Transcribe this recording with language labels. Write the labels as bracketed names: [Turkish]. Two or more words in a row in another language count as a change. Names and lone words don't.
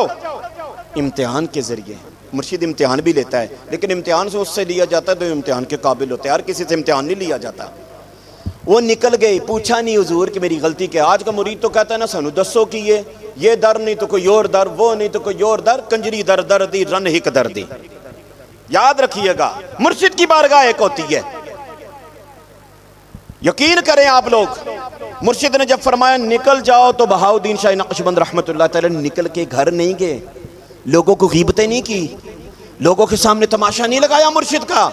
[Urdu] امتحان کے ذریعے مرشد امتحان بھی لیتا ہے، لیکن امتحان سے اس سے لیا جاتا ہے تو امتحان کے قابل ہوتے ہیں، ہر کسی سے امتحان نہیں لیا جاتا۔ وہ نکل گئی، پوچھا نہیں حضور کہ میری غلطی کیا۔ آج کا مرید تو کہتا ہے نا [Punjabi] سانو دسو کی [Urdu] یہ در نہیں تو کوئی اور در، وہ نہیں تو کوئی اور در، [Punjabi] کنجری در دردی رن ہک دردی۔ [Urdu] یاد رکھیے گا مرشد کی بارگاہ ایک ہوتی ہے، یقین کریں آپ لوگ۔ مرشد نے جب فرمایا نکل جاؤ تو بہاؤالدین شاہ نقشبند [Arabic] رحمت اللہ تعالی [Urdu] نکل کے گھر نہیں گئے، لوگوں کو غیبتیں نہیں کی، لوگوں کے سامنے تماشا نہیں لگایا مرشد کا۔